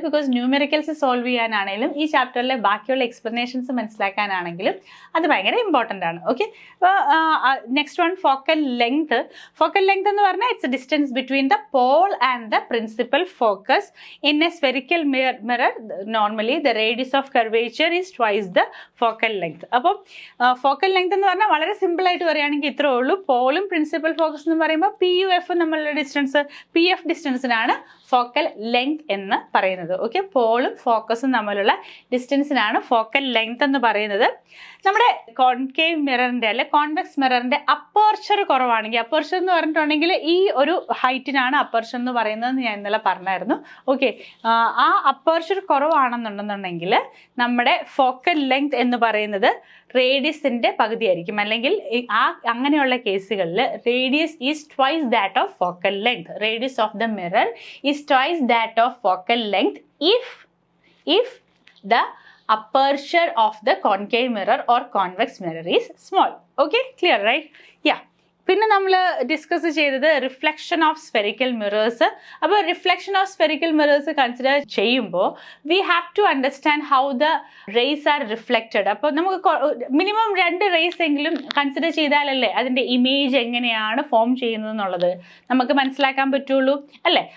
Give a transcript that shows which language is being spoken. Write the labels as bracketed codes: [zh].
[ml] Because numericals solve ചെയ്യാനാണെങ്കിലും ഈ ചാപ്റ്ററിലെ ബാക്കിയുള്ള എക്സ്പ്ലനേഷൻസ് മനസ്സിലാക്കാനാണെങ്കിലും അത് ഭയങ്കര ഇമ്പോർട്ടൻ്റ് ആണ്. ഓക്കെ, അപ്പോൾ next one focal length. Focal length എന്ന് പറഞ്ഞാൽ [en] It's distance between the pole and the principal focus in a spherical mirror. Normally the radius of curvature is twice the focal length. [ml] അപ്പോൾ focal length എന്ന് പറഞ്ഞാൽ വളരെ simple ആയിട്ട് പറയുകയാണെങ്കിൽ ഇത്രേ ഉള്ളൂ. പോളും പ്രിൻസിപ്പൽ ഫോക്കസ് എന്ന് പറയുമ്പോൾ PUF നമ്മളുടെ ഡിസ്റ്റൻസ് PF ഡിസ്റ്റൻസിനാണ് ഫോക്കൽ ലെങ്ത് എന്ന് പറയുന്നത്. ഓക്കെ, പോളും ഫോക്കസും തമ്മിലുള്ള ഡിസ്റ്റൻസിനാണ് ഫോക്കൽ ലെങ്ത് എന്ന് പറയുന്നത്. നമ്മുടെ കോൺകേവ് മിററിൻ്റെ അല്ലെ കോൺവെക്സ് മിററിൻ്റെ അപ്പർച്ചർ കുറവാണെങ്കിൽ, അപ്പർച്ചർ എന്ന് പറഞ്ഞിട്ടുണ്ടെങ്കിൽ ഈ ഒരു ഹൈറ്റിനാണ് അപ്പർച്ചർ എന്ന് പറയുന്നത് ഞാൻ ഇന്നലെ പറഞ്ഞായിരുന്നു. ഓക്കെ, ആ അപ്പർച്ചർ കുറവാണെന്നുണ്ടെന്നുണ്ടെങ്കിൽ നമ്മുടെ ഫോക്കൽ ലെങ്ത് എന്ന് പറയുന്നത് റേഡിയസിൻ്റെ പകുതിയായിരിക്കും. അല്ലെങ്കിൽ അങ്ങനെയുള്ള കേസുകളിൽ [en] Radius is twice that of focal length. Radius of the mirror is twice that of focal length if the aperture of the concave mirror or convex mirror is small. Okay, clear, right? Yeah. [ml] പിന്നെ നമ്മൾ discuss ചെയ്തത് reflection of spherical mirrors. അപ്പോൾ reflection of spherical mirrors consider ചെയ്യുമ്പോൾ [en] We have to understand how the rays are reflected. [ml] അപ്പോൾ നമുക്ക് minimum 2 raise എങ്കിലും consider ചെയ്താലല്ലേ അതിൻ്റെ image എങ്ങനെയാണ് ഫോം ചെയ്യുന്നത് എന്നുള്ളത് നമുക്ക് മനസ്സിലാക്കാൻ പറ്റുള്ളൂ അല്ലേ.